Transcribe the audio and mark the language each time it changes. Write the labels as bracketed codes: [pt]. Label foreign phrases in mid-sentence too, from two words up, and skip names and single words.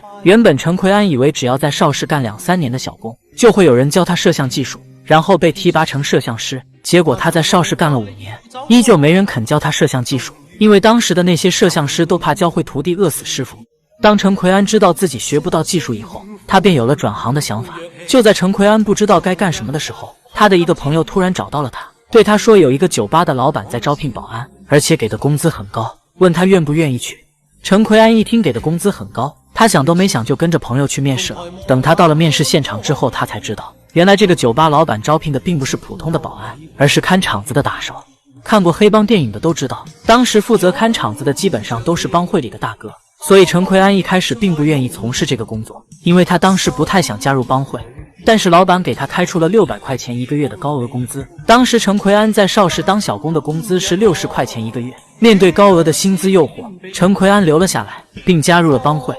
[zh] 原本陳奎安以為只要在邵氏幹2-3年的小工，就會有人教他攝像技術，然後被提拔成攝像師。結果他在邵氏幹了5年，依舊沒人肯教他攝像技術，因為當時的那些攝像師都怕教會徒弟餓死師傅。當陳奎安知道自己學不到技術以後，他便有了轉行的想法。就在陳奎安不知道該幹什麼的時候，他的一個朋友突然找到了他，對他說有一個酒吧的老闆在招聘保安，而且給的工資很高，問他願不願意去。陳奎安一聽給的工資很高，他想都沒想就跟着朋友去面試了。等他到了面試現場之後，他才知道原來這個酒吧老闆招聘的並不是普通的保安，而是看場子的打手。看過黑幫電影的都知道，當時負責看場子的基本上都是幫會裡的大哥，所以陳奎安一開始並不願意從事這個工作，因為他當時不太想加入幫會。但是老闆給他開出了600塊錢一個月的高額工資。當時陳奎安在邵氏當小工的工資是60塊錢一個月，面對高額的薪資誘惑，陳奎安留了下來，並加入了幫會。